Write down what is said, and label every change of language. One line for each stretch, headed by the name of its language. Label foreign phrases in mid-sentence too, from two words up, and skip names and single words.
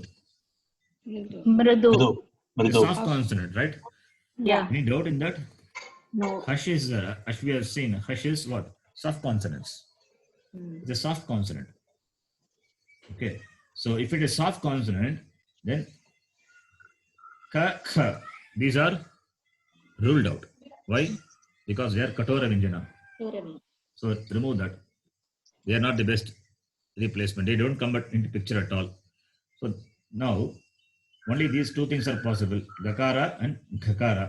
English: Mridu. Mridu. It's Mridu. soft consonant, right? Yeah. Any doubt in that? No. Hush is, as we have seen, hush is what? Soft consonants. It's a soft consonant. Okay. So if it is soft consonant, then ka, kha, these are ruled out. Why? Because they are
Sanskrit: कठोर व्यञ्जन.
English: So remove that. They are not the best replacement. They don't come into picture at all. So now only these two things are possible: gakara and ghakara.